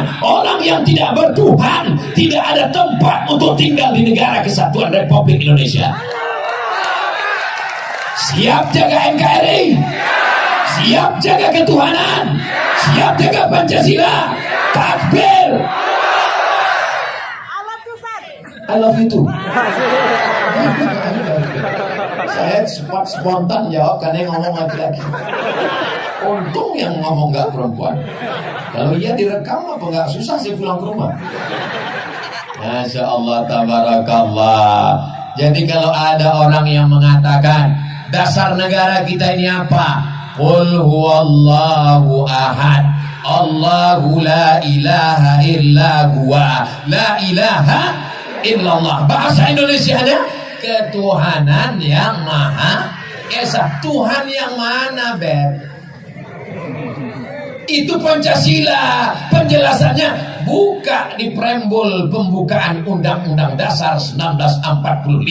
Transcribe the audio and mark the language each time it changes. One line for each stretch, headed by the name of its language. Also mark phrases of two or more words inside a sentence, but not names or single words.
Indonesian: Orang yang tidak bertuhan tidak ada tempat untuk tinggal di negara Kesatuan Republik Indonesia. Siap jaga NKRI, siap jaga ketuhanan, siap jaga Pancasila. Takbir.
English: I love you too.
Indonesian: Saya spontan jawab karena yang ngomong laki-laki. Untung yang ngomong gak perempuan. Kalau ia direkam apa gak susah sih pulang ke rumah.
Arabic: ما شاء الله، تبارك الله.
Indonesian: Jadi kalau ada orang yang mengatakan dasar negara kita ini apa?
Arabic: قل هو الله أحد، الله لا إله إلا هو، لا إله إلا الله.
Indonesian: Bahasa Indonesianya ketuhanan yang maha esa. Tuhan yang mana, Beb? Itu Pancasila. Penjelasannya buka di preambul pembukaan Undang-Undang Dasar 1945.